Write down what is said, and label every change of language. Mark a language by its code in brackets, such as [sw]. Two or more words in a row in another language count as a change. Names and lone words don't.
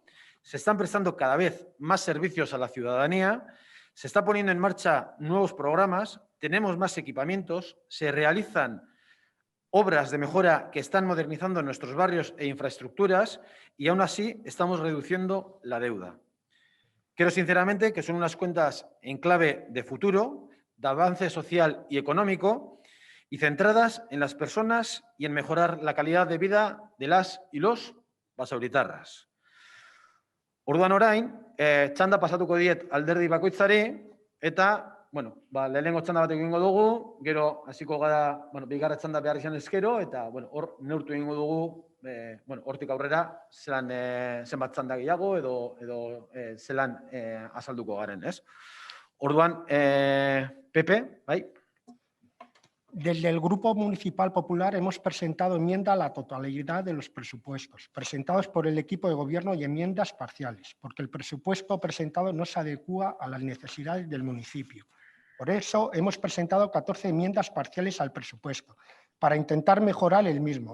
[es] Se están prestando cada vez más servicios a la ciudadanía, se está poniendo en marcha nuevos programas, tenemos más equipamientos, se realizan obras de mejora que están modernizando nuestros barrios e infraestructuras y aún así estamos reduciendo la deuda. Creo sinceramente que son unas cuentas en clave de futuro, de avance social y económico y centradas en las personas y en mejorar la calidad de vida de las y los basauritarras. [eu] Orduan orain, txanda pasatuko diet alderdi bakoitzari eta, lehenengo txanda bat egingo dugu, gero hasiko gara, bigarra txanda behar izan ezkero eta, hor neurtu egingo dugu, hortik aurrera zenbat txanda gehiago edo zelan azalduko garen, ez? Orduan, Pepe, bai? [es] Desde el Grupo Municipal Popular hemos presentado enmienda a la totalidad de los presupuestos, presentados por el equipo de gobierno y enmiendas parciales, porque el presupuesto presentado no se adecúa a las necesidades del municipio. Por eso hemos presentado 14 enmiendas parciales al presupuesto, para intentar mejorar el mismo.